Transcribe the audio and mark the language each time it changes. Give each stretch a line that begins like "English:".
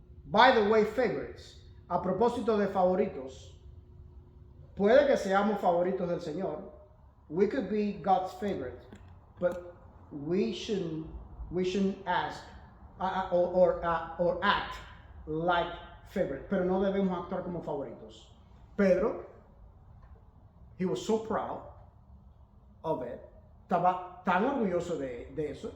English: By the way, favorites.
Spanish: A propósito de favoritos, puede que seamos favoritos del Señor.
English: We could be God's favorite, but we shouldn't ask or act like favorite.
Spanish: Pero no debemos actuar como favoritos.
English: Pedro, he was so proud of it.
Spanish: Estaba tan orgulloso de eso.